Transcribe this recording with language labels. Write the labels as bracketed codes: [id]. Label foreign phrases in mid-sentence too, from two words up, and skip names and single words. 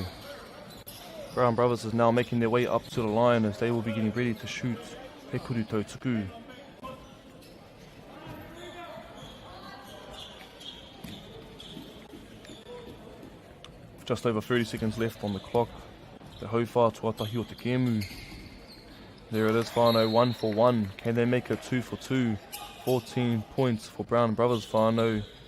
[en] Brown Brothers is now making their way up to the line as they will be getting ready to shoot He Kuru Tau Tuku. Just over 30 seconds left on the clock. [mi] Te hauwha tuatahi o te kēmu. [en] There it is, whānau, 1 for 1. Can they make it 2 for 2? 14 points for Brown Brothers whānau.